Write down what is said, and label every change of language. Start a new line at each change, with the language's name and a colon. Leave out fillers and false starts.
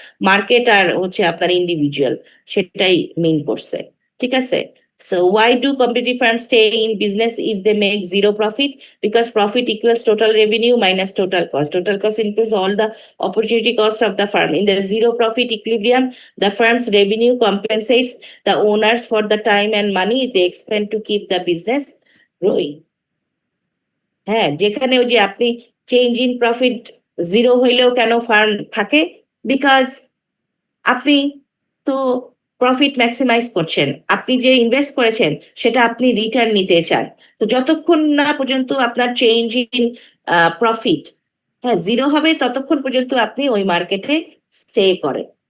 Bangla: Market আর হচ্ছে আপনার individual, সেটাই মিন করছে, ঠিক আছে।
English: So why do competitive firms stay in business if they make zero profit? Because profit equals total revenue minus total cost. Total cost includes all the opportunity cost of the firm. In the zero profit equilibrium, the firm's revenue compensates the owners for the time and money they expend to keep the business growing.
Bangla: হ্যাঁ, যেখানে ওই যে আপনি change in profit zero হইলেও কেন farm থাকে, because আপনি তো প্রফিট ম্যাক্সিমাইজ করছেন, আপনি যে ইনভেস্ট করেছেন সেটা আপনি রিটার্ন নিতে চান। তো যতক্ষণ না পর্যন্ত আপনার চেঞ্জ ইন প্রফিট হ্যাঁ জিরো হবে ততক্ষণ পর্যন্ত আপনি ওই মার্কেটে স্টে করেন।